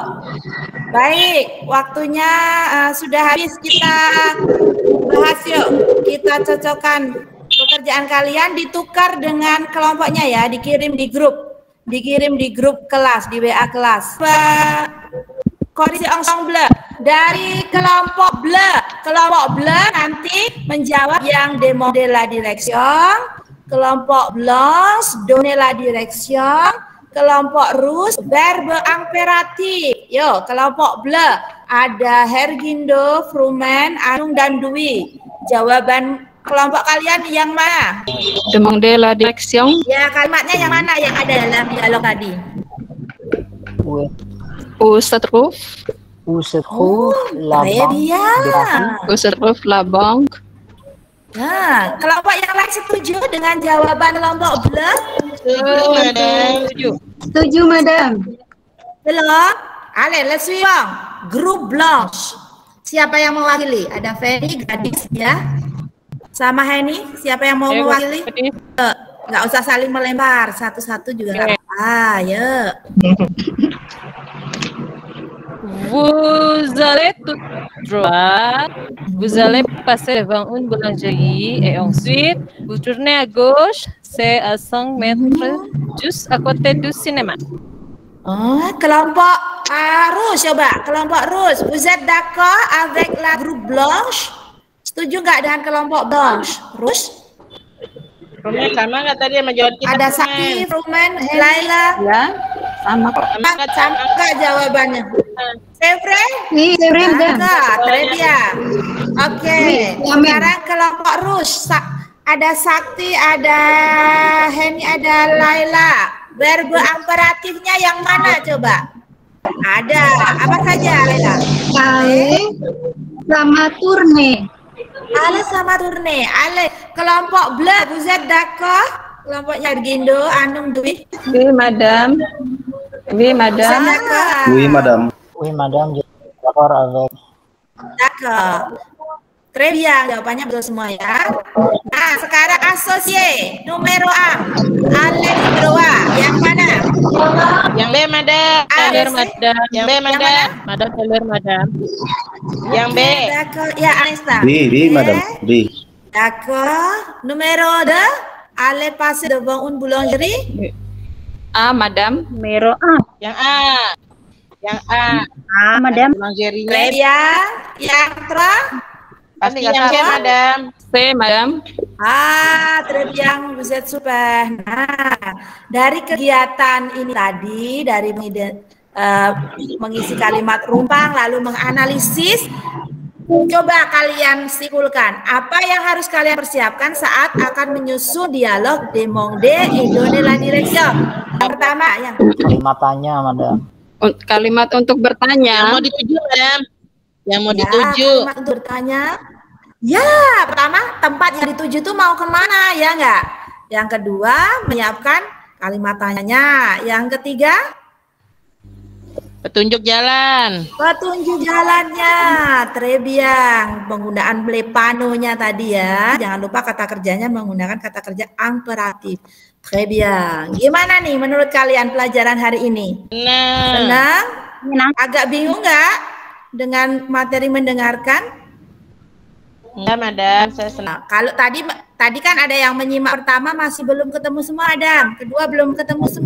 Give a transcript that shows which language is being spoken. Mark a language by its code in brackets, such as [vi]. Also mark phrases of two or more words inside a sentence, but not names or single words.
[id] Baik, waktunya sudah habis, kita bahas yuk, kita cocokkan pekerjaan kalian, ditukar dengan kelompoknya ya, dikirim di grup kelas, di WA kelas. Kondisi ensemble dari kelompok BLE nanti menjawab yang [fr] demande la direction, [id] kelompok Blanche [fr] donner la direction, [id] kelompok Rouge [fr] verbe imperatif. [id] Yo, kelompok BLE ada Hergindo, Frumen, Anung, dan Dwi. Jawaban kelompok kalian yang mana? [fr] Demander la direction. [id] Ya, kalimatnya yang mana yang ada dalam dialog tadi? [fr] Où se trouve la banque? Où se trouve la banque? [id] Nah, kelompok yang lain setuju dengan jawaban kelompok BLE? Setuju, Madam. Belum? [fr] Allez, le suivant. Grup Blanche. [id] Siapa yang mewakili? Ada Fanny, gadis ya. Sama Henny, siapa yang mau mewakili? Nggak usah saling melempar, satu-satu juga nggak apa-apa, yuk. [fr] Vous allez tout droit, vous allez passer devant une boulangerie et ensuite vous tournez à gauche, c'est à 5 mètres, juste à côté du cinéma. [id] Kelompok Rouge coba, kelompok Rouge. [fr] Vous êtes d'accord avec la groupe blanche? [id] Setuju nggak dengan kelompok blanche? Rouge? Rumen sama nggak tadi sama jawab kita? Ada Sakti, Rumen, Laila. Ya, sama kok. Sama nggak jawabannya? [fr] C'est vrai? Oui, c'est vrai, madame. Très bien. [id] Oke, sekarang kelompok Rouge. Ada Sakti, ada Heni, ada Laila. [fr] Verbe imperatifnya [id] yang mana coba? Ada. Apa saja, Laila? Ale sama tourne. Ale sama tourne. Ale. [fr] Kelompok bleu, vous êtes d'accord? [id] Kelompoknya Gindo, Anung, Dwi. [fr] Oui, madame. Oui, madame. Oui, madame. Oui, madame. D'accord avec. D'accord. Très bien, [id] jawabannya betul semua ya. Nah, sekarang asosiasi numero A. [fr] Ale Droa. [id] Yang mana? Yang B, madam. Teler madam. Yang B, madam. Madam teler madam. Yang B. [fr] D'accord. Ya, Anissa. B, madame. B. D'accord. Numero 2. Ale passe devant une boulangerie. A, madame. Numero A. [id] Yang A. Yang A. [fr] A, madame. [id] Boulangerie-nya. [fr] Très bien. [id] Yang terakhir. Pasti yang C, madam. [fr] C, madame. Très bien, vous êtes super. [id] Nah, dari kegiatan ini tadi, dari mengisi kalimat rumpang, lalu menganalisis, coba kalian simpulkan, apa yang harus kalian persiapkan saat akan menyusun dialog [fr] demander et donner la direction. [id] Yang pertama, yang Kalimat tanya, madam. Kalimat untuk bertanya. Yang mau dituju, madam. Yang mau dituju. Kalimat untuk bertanya. Ya, pertama tempat yang dituju itu mau kemana, ya enggak? Yang kedua, menyiapkan kalimat tanyanya. Yang ketiga, Petunjuk jalan. petunjuk jalannya. [fr] Très bien. [id] Penggunaan panonya tadi ya. Jangan lupa kata kerjanya menggunakan kata kerja imperatif. [fr] Très bien. [id] Gimana nih menurut kalian pelajaran hari ini? Senang? Agak bingung nggak dengan materi mendengarkan? Enggak, madam. Saya senang. Kalau tadi kan ada yang menyimak pertama masih belum ketemu semua, madam. Kedua belum ketemu semua.